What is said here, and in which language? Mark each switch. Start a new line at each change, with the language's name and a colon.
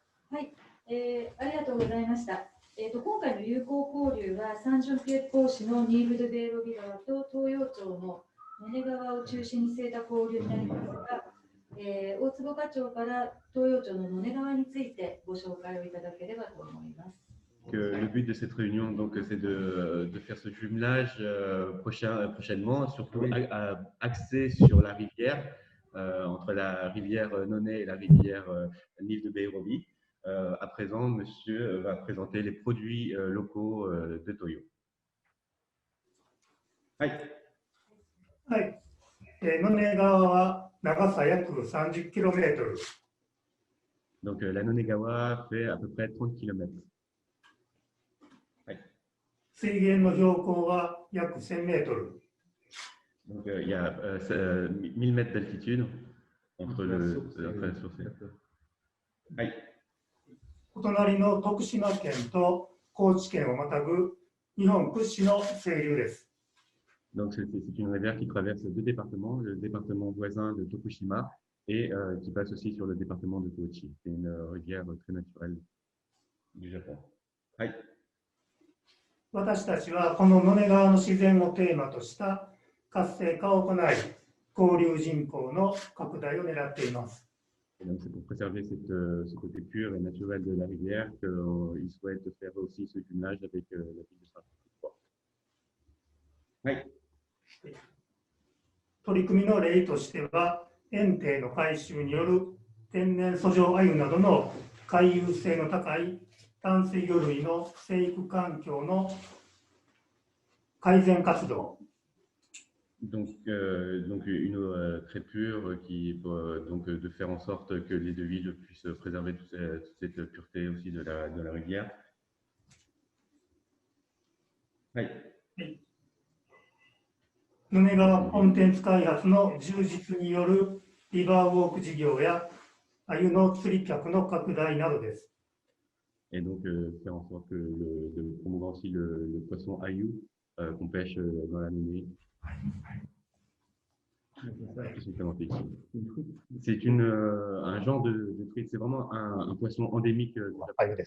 Japanese: はい、ありがとうございました。今回の友好交流はサンジョンピエ講師のニーブ・ド・ベーロビ川と東洋町の野根川を中心に据えた交流になりますが、大坪課長から東洋町の野根川についてご紹介をいただければと思います。
French: Le but de cette réunion, donc, c'est de faire ce jumelage prochainement, surtout axé sur la rivière, entre la rivière Nonay et la rivière Nil de Beirobi. À présent, monsieur va présenter les produits locaux de Toyo.
Japanese: はい。はい。野根川は長さ約30km。
French: Donc, la Nonegawa fait à peu près 30 km.
Japanese: はい。水源の標高は約1000m。
French: Donc, il y a 1000 mètres d'altitude entre la source et...
Japanese: はい。お隣の徳島県と高知県をまたぐ日本屈指の清流です。
French: Donc, c'est une rivière qui traverse deux départements, le département voisin de Tokushima et qui passe aussi sur le département de Kochi. C'est une rivière très naturelle du Japon.
Japanese: はい。私たちはこの野根川の自然をテーマとした活性化を行い、交流人口の拡大を狙っています。
French: Donc, c'est pour préserver ce côté pur et naturel de la rivière qu'ils souhaitent faire aussi ce jumelage avec la ville de Saint-François.
Japanese: はい。取り組みの例としては、堰堤の改修による天然遡上鮎などの回遊性の高い淡水魚類の生育環境の改善活動。
French: Donc une eau très pure qui donc de faire en sorte que les deux villes puissent préserver toute cette pureté aussi de la rivière.
Japanese: はい。野根川コンテンツ開発の充実によるリバーウォーク事業や鮎の釣り客の拡大などです。
French: Et donc faire en sorte de promouvoir aussi le poisson ayu qu'on pêche dans la Nonée. C'est un genre de truite, c'est vraiment un poisson endémique du Japon.